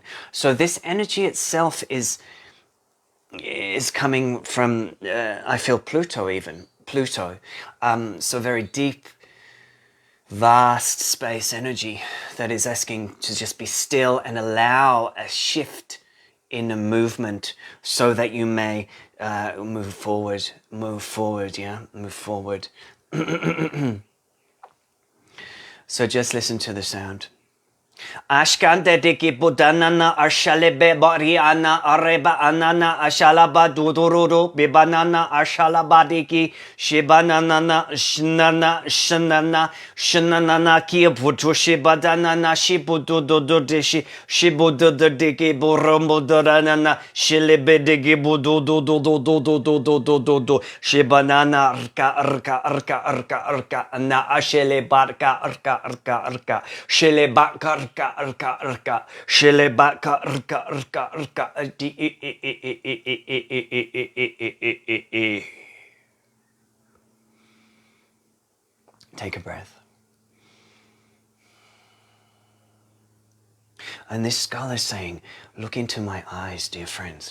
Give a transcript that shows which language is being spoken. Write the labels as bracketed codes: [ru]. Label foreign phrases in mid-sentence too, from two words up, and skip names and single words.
[en] So this energy itself is coming from, I feel Pluto even, so very deep, vast space energy that is asking to just be still and allow a shift in a movement so that you may move forward, yeah, move forward. So just listen to the sound. Ashkante diki budanana ashalebe bariana areba anana ashalaba dudururu bibanana ashalabadiki shibanana shnana shnana shnana ki butu shibadanana shibudududishi shibududiki burumbudanana shilebe diki bududududududududududu shibanana arka na ashele barka arka shele barka Arka, Shilebaka, Arka. Take a breath. And this skull is saying, look into my eyes, dear friends.